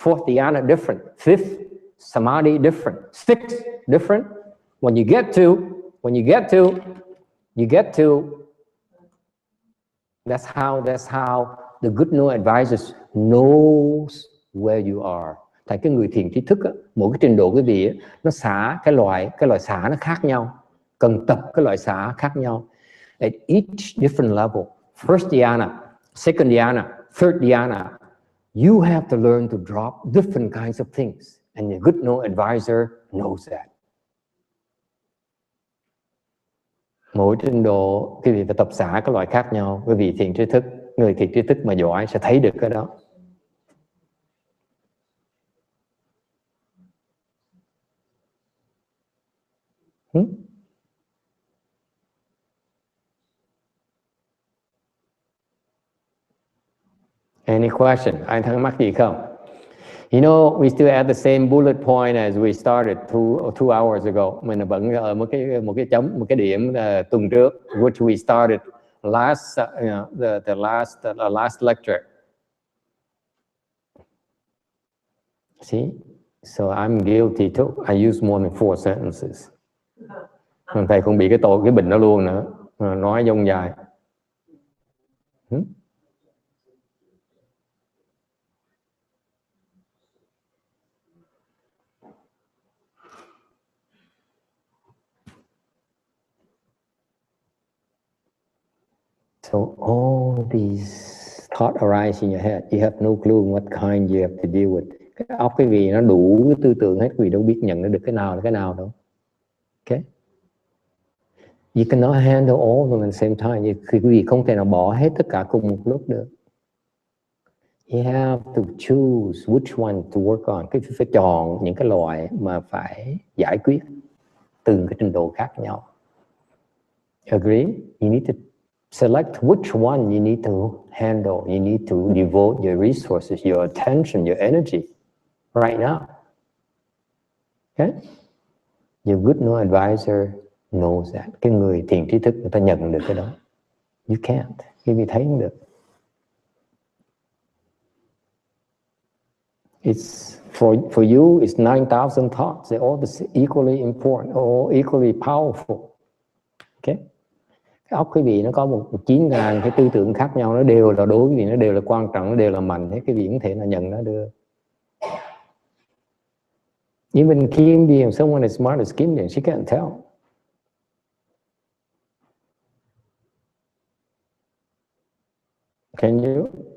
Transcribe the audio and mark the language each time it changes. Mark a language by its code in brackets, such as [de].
[en] Fourth dhyana, different. Fifth, samadhi, different. Sixth, different. When you get to, that's how the good no advisors knows where you are. [vi] Tại cái người thiền trí thức á, mỗi cái trình độ quý vị á, nó xả cái loại xả nó khác nhau, cần tập cái loại xả khác nhau. [en] At each different level, first dhyana, second dhyana, third dhyana, you have to learn to drop different kinds of things, and the good no advisor knows that. [vi] Mỗi trình độ quý vị phải tập xả các loại khác nhau. Quý vị thiền trí thức, người thiền trí thức mà giỏi sẽ thấy được cái đó. [en] Any question? [vi] Ai thắc mắc gì không? [en] You know, we still at the same bullet point as we started two hours ago. [vi] Mình vẫn ở một cái điểm tuần trước, [en] which we started last, the last lecture. See, so I'm guilty too. I use more than 4 sentences. [vi] Thầy không bị cái bệnh đó luôn nữa, nói dông dài. [en] So all these thoughts arise in your head. You have no clue what kind you have to deal with. [vi] Cái óc cái gì nó đủ cái tư tưởng hết, quý vị đâu biết nhận được cái nào là cái nào đâu. [en] Okay? You cannot handle all of them at the same time. [vi] Quý vị không thể nào bỏ hết tất cả cùng một lúc được. [en] You have to choose which one to work on. [vi] Cái phải chọn những cái loại mà phải giải quyết từng cái trình độ khác nhau. [en] Agree? You need to select which one you need to handle. You need to devote your resources, your attention, your energy right now. Okay? Your good know advisor knows that. [vi] Cái người thiền trí thức người ta nhận được cái đó. [en] You can't. [vi] Quý vị thấy không được. [en] It's for you, it's 9,000 thoughts. They're all equally important, all equally powerful. Okay? [vi] Cái óc quý vị nó có 9.000 cái tư tưởng khác nhau, nó đều là đối với quý vị, nó đều là quan trọng, nó đều là mạnh. Thế quý vị cũng thể là nhận nó được. [en] Even Kim being someone as smart as Kim being, she can't tell. Can you?